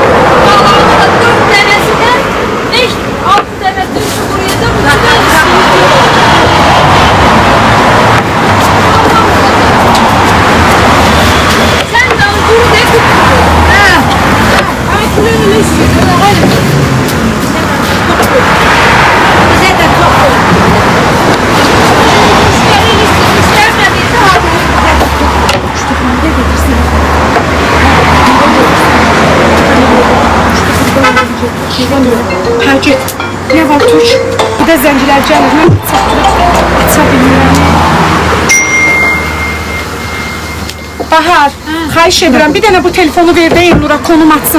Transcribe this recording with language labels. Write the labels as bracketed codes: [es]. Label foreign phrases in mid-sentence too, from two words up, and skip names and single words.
[az] Qalanı da 4 dənəsindən 5, 6 dənəsi 3'ü quruyacaq, 3'ü də istəyirəm. Sən də quru de qupquru. Hə. Ay külünü istəyirəm. [tr] Hayır. Bize de çok müşteri istemediyse hadi. [az] Hə, get. Nə var, Türk? Bir də zəncilər gəlir, mən çatdırıb aça bilmirəm. Bahar, xahiş edirəm, bir dənə bu telefonu ver də Elnura konum atsın.